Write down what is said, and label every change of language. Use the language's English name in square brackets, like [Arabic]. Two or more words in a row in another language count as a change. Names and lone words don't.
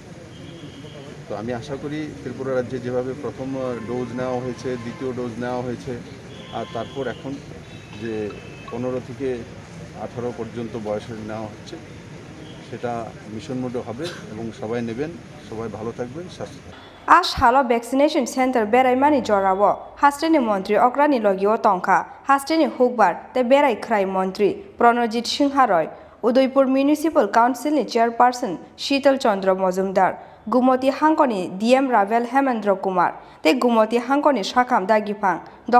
[Bangla] তো আমি আশা করি ত্রিপুরা রাজ্যে যেভাবে প্রথম ডোজ নেওয়া হয়েছে দ্বিতীয় ডোজ নেওয়া হয়েছে আর তারপর এখন যে 15 থেকে 18 পর্যন্ত বয়সের নেওয়া হচ্ছে সেটা [English] mission mode [Bangla] হবে এবং সবাই নেবেন সবাই ভালো থাকবেন সুস্থ [Kok Borok] Ashalo [English] vaccination center [Kok Borok] beraimani jorawo Hasteni Mantri Okra ni logio tongkha Hasteni hukbar te berai khrai mantri Pranojit Singharoy Udaipur Municipal Council ni chairperson Shital Chandra Mojumdar Gumoti Hangkoni DM Ravel Hemendra Kumar te Gumoti Hangkoni Shakam Dagipang Dr.